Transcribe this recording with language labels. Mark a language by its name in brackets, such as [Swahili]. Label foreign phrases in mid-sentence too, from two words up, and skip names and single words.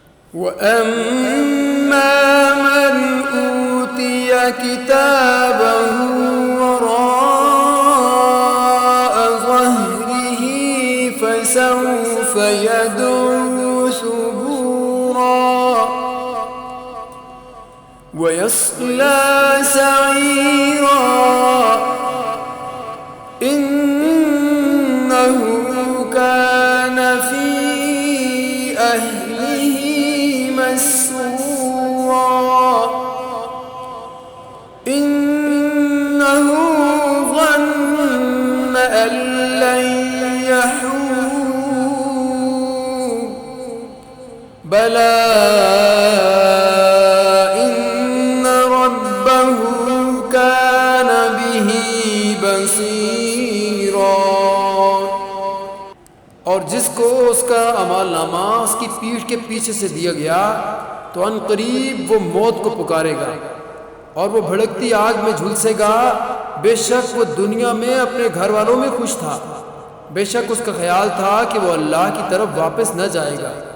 [Arabic] وأما من أوتي كتابه وراء ظهره فسوف يدعو ثبورا ويصلى سعيرا إنه كان في أهله مسرورا إنه ظن أن لن يحور بلى إن ربه كان به بصيرا. [Urdu] اور جس کو اس کا اعمال نامہ اس کی پیٹھ کے پیچھے سے دیا گیا تو عنقریب وہ موت کو پکارے گا اور وہ بھڑکتی آگ میں جھلسے گا. بیشک وہ دنیا میں اپنے گھر والوں میں خوش تھا، بیشک اس کا خیال تھا کہ وہ اللہ کی طرف واپس نہ جائے گا.